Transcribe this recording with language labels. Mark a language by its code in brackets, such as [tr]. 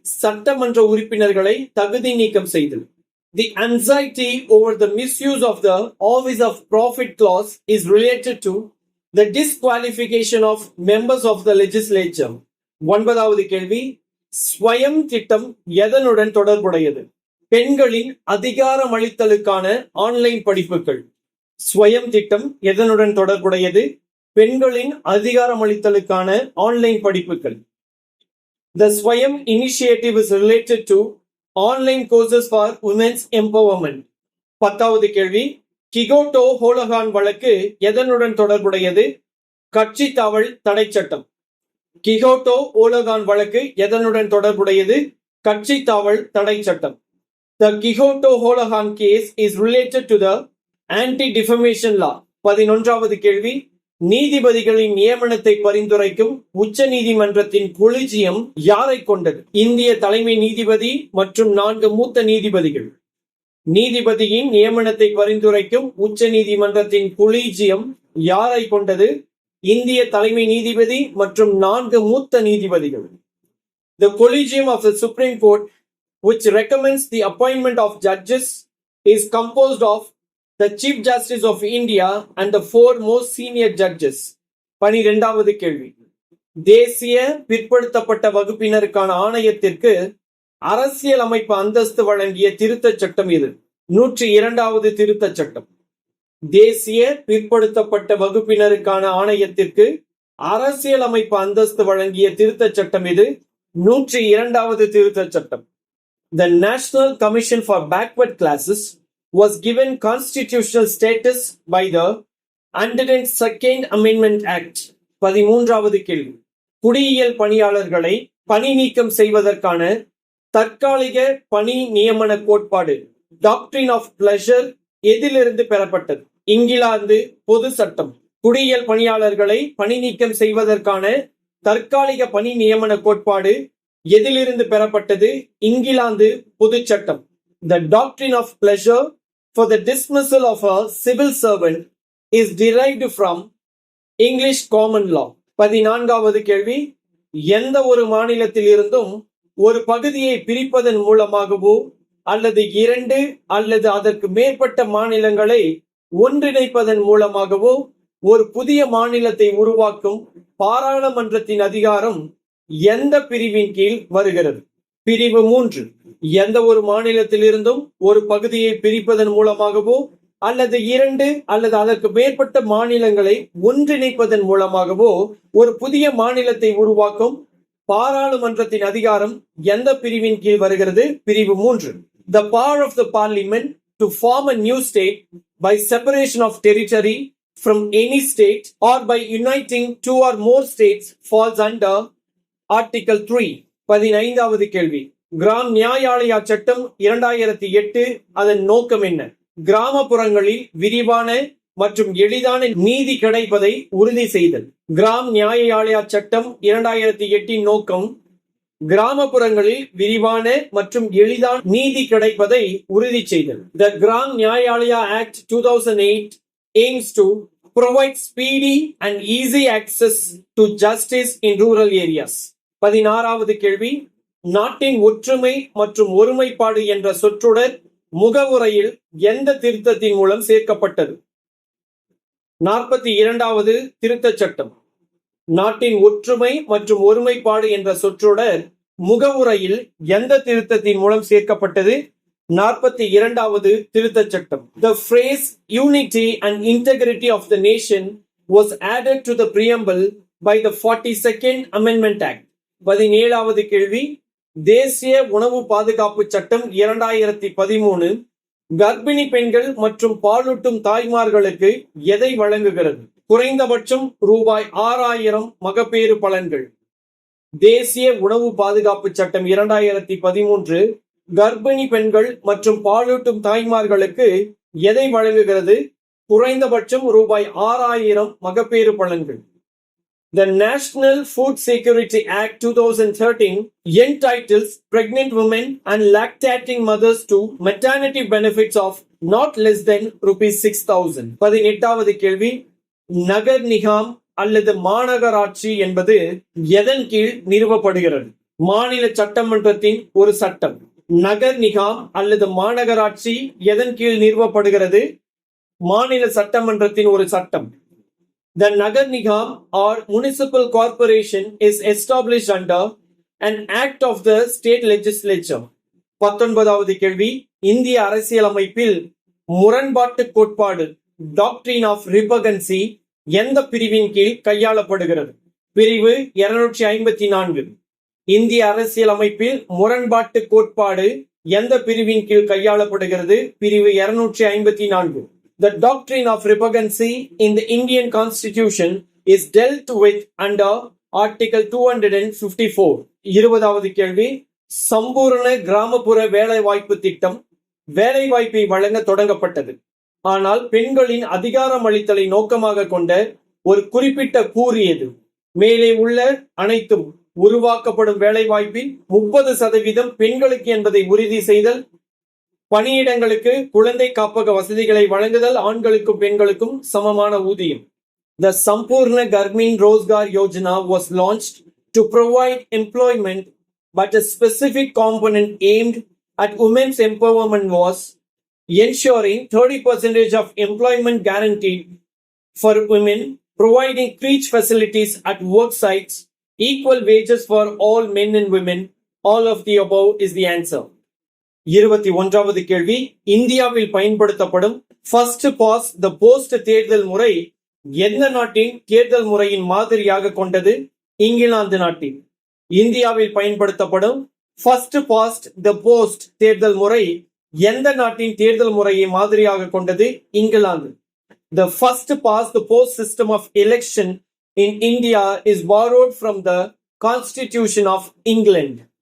[ta] சட்டமன்ற உறுப்பினர்களை தகுதி நீக்கம் செய்தல். [en] The anxiety over the misuse of the office of profit clause is related to the disqualification of members of the legislature. [ta] ஒன்பதாவது கேள்வி, ஸ்வயம் திட்டம் எதனுடன் தொடர்புடையது? பெண்களின் அதிகாரமளித்தலுக்கான ஆன்லைன் படிப்புகள். ஸ்வயம் திட்டம் எதனுடன் தொடர்புடையது? பெண்களின் அதிகாரமளித்தலுக்கான ஆன்லைன் படிப்புகள். [en] The Swayam initiative is related to online courses for women's empowerment. [ta] பத்தாவது கேள்வி, கிகோட்டோ ஹோலகான் வழக்கு எதனுடன் தொடர்புடையது? கட்சி தாவல் தடை சட்டம். கிகோட்டோ ஹோலகான் வழக்கு எதனுடன் தொடர்புடையது? கட்சி தாவல் தடை சட்டம். [en] The Quixote Holohan case is related to the anti-defamation law. [ta] 11வது கேள்வி, நீதிபதிகளின் நியமனத்தை பரிந்துரைக்கும் உச்ச நீதிமன்றத்தின் கொலிஜியம் யாரை கொண்டது? இந்திய தலைமை நீதிபதி மற்றும் 4 மூத்த நீதிபதிகள். நீதிபதியின் நியமனத்தை பரிந்துரைக்கும் உச்ச நீதிமன்றத்தின் கொலிஜியம் யாரை கொண்டது? இந்திய தலைமை நீதிபதி மற்றும் 4 மூத்த நீதிபதிகள். [en] The Collegium of the Supreme Court, which recommends the appointment of judges, is composed of the Chief Justice of India and the 4 most senior judges. [ta] 12வது கேள்வி, தேசிய பிற்படுத்தப்பட்ட வகுப்பினருக்கான ஆணையத்திற்கு அரசியல் அமைப்பு அந்தஸ்து வழங்கிய திருத்தச் சட்டம் இது? 102வது திருத்தச் சட்டம். தேசிய பிற்படுத்தப்பட்ட வகுப்பினருக்கான ஆணையத்திற்கு அரசியல் அமைப்பு அந்தஸ்து வழங்கிய திருத்தச் சட்டம் இது? 102வது திருத்தச் சட்டம். [en] The National Commission for Backward Classes was given constitutional status by the 102nd Amendment Act. [ta] 13வது கேள்வி, குடியியல் பணியாளர்களை பணி நீக்கம் செய்வதற்கான தற்காலிக பணி நியமன கோட்பாடு டாக்ட்ரின் ஆஃப் பிளஷர் எதிலிருந்து பெறப்பட்டது? இங்கிலாந்து பொது சட்டம். குடியியல் பணியாளர்களை பணி நீக்கம் செய்வதற்கான தற்காலிக பணி நியமன கோட்பாடு எதிலிருந்து பெறப்பட்டது? இங்கிலாந்து பொது சட்டம். [en] The doctrine of pleasure for the dismissal of a civil servant is derived from English common law. [ta] 14வது கேள்வி, எந்த ஒரு மாநிலத்தில் இருந்தும் ஒரு பகுதியை பிரிப்பதன் மூலமாகவோ அல்லது 2 அல்லது அதற்கு மேற்பட்ட மாநிலங்களை ஒன்றிணைப்பதன் மூலமாகவோ ஒரு புதிய மாநிலத்தை உருவாக்கும் பாராளுமன்றத்தின் அதிகாரம் எந்த பிரிவின் கீழ் வருகிறது? பிரிவு 3. எந்த ஒரு மாநிலத்தில் இருந்தும் ஒரு பகுதியை பிரிப்பதன் மூலமாகவோ அல்லது 2 அல்லது அதற்கு மேற்பட்ட மாநிலங்களை ஒன்றிணைப்பதன் மூலமாகவோ ஒரு புதிய மாநிலத்தை உருவாக்கும் பாராளுமன்றத்தின் அதிகாரம் எந்த பிரிவின் கீழ் வருகிறது? பிரிவு 3. [en] The power of the parliament to form a new state by separation of territory from any state or by uniting 2 or more states falls under Article 3. [ta] 15வது கேள்வி, கிராம் நியாயாலயா சட்டம் 2008 அதன் நோக்கம் என்ன? கிராமப்புறங்களில் விரிவான மற்றும் எளிதான நீதி கிடைப்பதை உறுதி செய்தல். கிராம் நியாயாலயா சட்டம் 2008 நோக்கம் கிராமப்புறங்களில் விரிவான மற்றும் எளிதான நீதி கிடைப்பதை உறுதி செய்தல். [en] The Gram Nyayalaya Act 2008 aims to provide speedy and easy access to justice in rural areas. [ta] 16வது கேள்வி, நாட்டின் ஒற்றுமை மற்றும் ஒருமைப்பாடு என்ற சொற்றொடர் முகவுரையில் எந்த திருத்தத்தின் மூலம் சேர்க்கப்பட்டது? 42வது திருத்தச் சட்டம். நாட்டின் ஒற்றுமை மற்றும் ஒருமைப்பாடு என்ற சொற்றொடர் முகவுரையில் எந்த திருத்தத்தின் மூலம் சேர்க்கப்பட்டது? 42வது திருத்தச் சட்டம். [en] The phrase unity and integrity of the nation was added to the preamble by the 42nd Amendment Act. [ta] 17வது கேள்வி. தேசிய உணவு பாதுகாப்பு சட்டம் 2013 கர்ப்பிணி பெண்கள் மற்றும் பாலூட்டும் தாய்மார்களுக்கு எதை வழங்குகிறது? குறைந்தபட்சம் ரூபாய் 6000 மகப்பேறு பலன்கள். தேசிய உணவு பாதுகாப்பு சட்டம் 2013 கர்ப்பிணி பெண்கள் மற்றும் பாலூட்டும் தாய்மார்களுக்கு எதை வழங்குகிறது? குறைந்தபட்சம் ரூபாய் 6000 மகப்பேறு பலன்கள். [en] The National Food Security Act 2013 entitles pregnant women and lactating mothers to maternity benefits of not less than ₹6,000. [ta] 18வது கேள்வி. நகர் நிகாம் அல்லது மாநகராட்சி என்பது எதன் கீழ் நிறுவப்படுகிறது? மாநில சட்டமன்றத்தின் ஒரு சட்டம். நகர் நிகாம் அல்லது மாநகராட்சி எதன் கீழ் நிறுவப்படுகிறது? மாநில சட்டமன்றத்தின் ஒரு சட்டம். [en] The Nagar Nigam or municipal corporation is established under an act of the state legislature. [ta] 19வது கேள்வி. இந்திய அரசியலமைப்பில் முரண்பாட்டு கோட்பாடு டாக்ட்ரின் ஆஃப் ரிபகன்சி எந்த பிரிவின் கீழ் கையாளப்படுகிறது? பிரிவு 254. இந்திய அரசியலமைப்பில் முரண்பாட்டு கோட்பாடு எந்த பிரிவின் கீழ் கையாளப்படுகிறது? பிரிவு 254. [en] The doctrine of repugnancy in the Indian Constitution is dealt with under Article 254. [ta] 20வது கேள்வி. சம்பூர்ண கிராமப்புற வேலைவாய்ப்பு திட்டம் வேலைவாய்ப்பை வழங்க தொடங்கப்பட்டது. ஆனால் பெண்களின் அதிகாரம் அளித்தலை நோக்கமாக கொண்ட ஒரு குறிப்பிட்ட கூறு எது? மேலே உள்ள அனைத்தும் உருவாக்கப்படும் வேலைவாய்ப்பில் 30% பெண்களுக்கு என்பதை உறுதி செய்தல், பணியிடங்களுக்கு குழந்தை காப்பக வசதிகளை வழங்குதல், ஆண்களுக்கும் பெண்களுக்கும் சமமான ஊதியம். [en] The Sampurna Garmin Rozgar Yojana was launched to provide employment, but a specific component aimed at women's empowerment was ensuring 30% of employment guaranteed for women, providing creche facilities at work sites, equal wages for all men and women. All of the above is the answer. [ta] 21வது கேள்வி. இந்தியாவில் பயன்படுத்தப்படும் first pass the post தேர்தல் முறை எந்த நாட்டின் தேர்தல் முறையின் மாதிரியாக கொண்டது? இங்கிலாந்து நாட்டின். இந்தியாவில் பயன்படுத்தப்படும் ஃபர்ஸ்ட் பாஸ்ட் த போஸ்ட் தேர்தல் முறை எந்த நாட்டின் தேர்தல் முறையை மாதிரியாக கொண்டது? England. [en] The first past the post system of election in India is borrowed from the Constitution of England.